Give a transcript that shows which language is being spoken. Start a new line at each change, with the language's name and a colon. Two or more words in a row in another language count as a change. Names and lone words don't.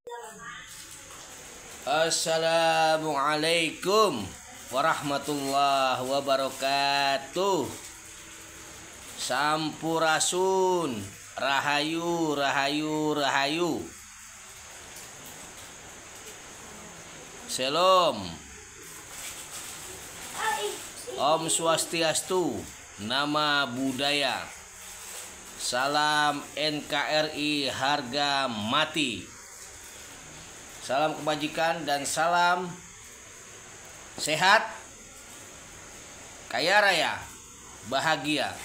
Arabic: Assalamualaikum warahmatullahi wabarakatuh.
Sundanese: Sampurasun, rahayu, rahayu, rahayu.
Hebrew: Shalom.
Balinese: Om Swastiastu,
Pali: nama budaya.
Indonesian: Salam NKRI harga mati. Salam kebajikan dan salam sehat, kaya raya, bahagia.